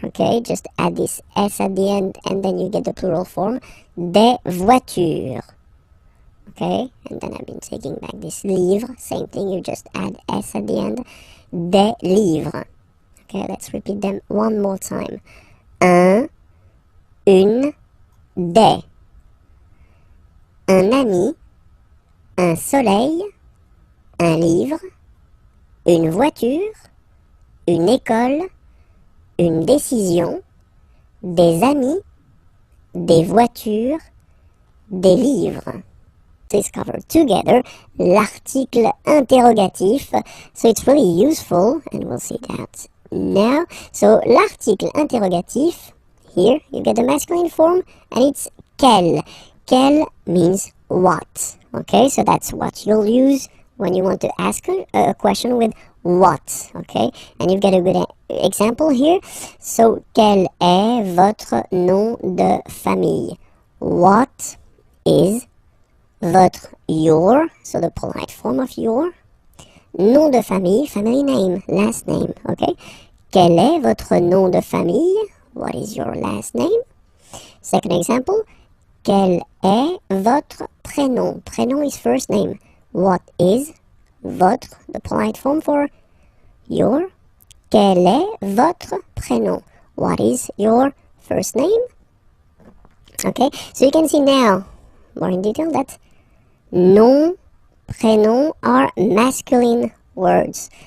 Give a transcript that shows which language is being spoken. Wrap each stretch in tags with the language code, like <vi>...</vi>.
<en>Okay, just add this S at the end, and then you get the plural form</en> <fr>des voitures.</fr> <en>Okay, and then I've been taking back this livre, same thing, you just add S at the end,</en> <fr>des livres.</fr> <en>Okay, let's repeat them one more time.</en> <fr>Un, une, des. Un ami, un soleil, un livre, une voiture, une école, une décision, des amis, des voitures, des livres.</fr> <en>Discover together l'article interrogatif. So it's really useful, and we'll see that now. So l'article interrogatif, here you get the masculine form, and it's quel. Quel means what. Okay, so that's what you'll use when you want to ask a question with what. Okay, and you get a good example here.</en> <fr>So quel est votre nom de famille?</fr> <en>What is your, so the polite form of your,</en> <fr>nom de famille,</fr> <en>family name, last name, okay?</en> <fr>Quel est votre nom de famille?</fr> <en>What is your last name? Second example,</en> <fr>quel est votre prénom?</fr> <en>Prénom is first name. What is votre, the polite form for your?</en> <fr>Quel est votre prénom?</fr> <en>What is your first name? Okay, so you can see now, more in detail, that nom, prénom are masculine words.</en>